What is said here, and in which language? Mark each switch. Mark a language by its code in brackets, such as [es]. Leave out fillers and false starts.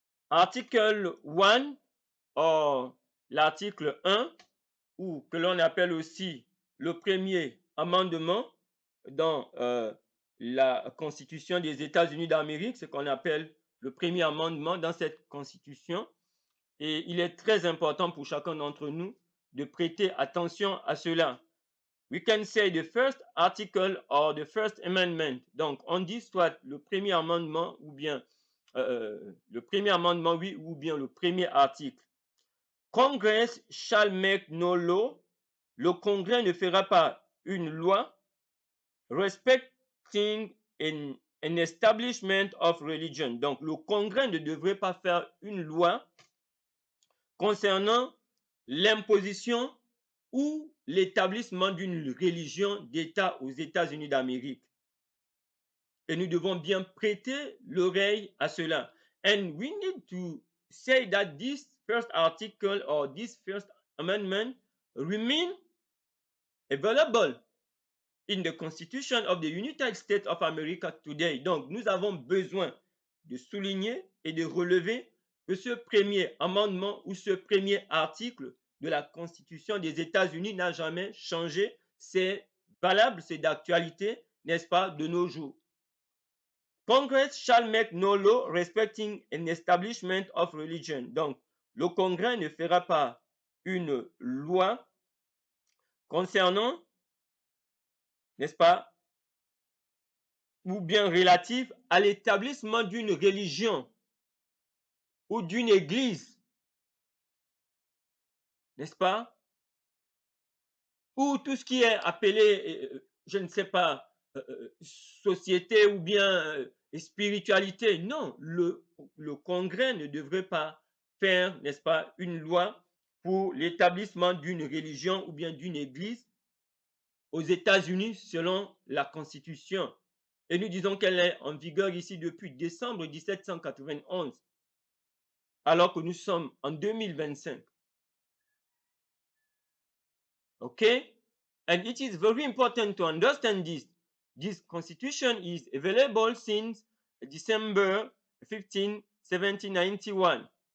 [fr] Article 1, or l'article 1, ou que l'on appelle aussi le premier amendement dans la Constitution des États-Unis d'Amérique, ce qu'on appelle le premier amendement dans cette Constitution. Et il est très important pour chacun d'entre nous de prêter attention à cela. [en] We can say the first article or the first amendment. [fr] Donc, on dit soit le premier amendement ou bien le premier amendement, oui, ou bien le premier article. [en] Congress shall make no law. [fr] Le Congrès ne fera pas une loi [en] respecting an establishment of religion. [fr] Donc, le Congrès ne devrait pas faire une loi concernant l'imposition ou l'établissement d'une religion d'État aux États-Unis d'Amérique. Et nous devons bien prêter l'oreille à cela. [en] And we need to say that this first article or this first amendment remain available in the Constitution of the United States of America today. [fr] Donc, nous avons besoin de souligner et de relever que ce premier amendement ou ce premier article de la Constitution des États-Unis n'a jamais changé. C'est valable, c'est d'actualité, n'est-ce pas, de nos jours. [en] Congress shall make no law respecting an establishment of religion. [fr] Donc, le Congrès ne fera pas une loi concernant, n'est-ce pas, ou bien relative à l'établissement d'une religion ou d'une église, n'est-ce pas, ou tout ce qui est appelé, je ne sais pas, société ou bien spiritualité. Non, le Congrès ne devrait pas faire, n'est-ce pas, une loi pour l'établissement d'une religion ou bien d'une église aux États-Unis selon la Constitution. Et nous disons qu'elle est en vigueur ici depuis décembre 1791, alors que nous sommes en 2025. [en] Okay? And it is very important to understand this. This constitution is available since December 15, 1791.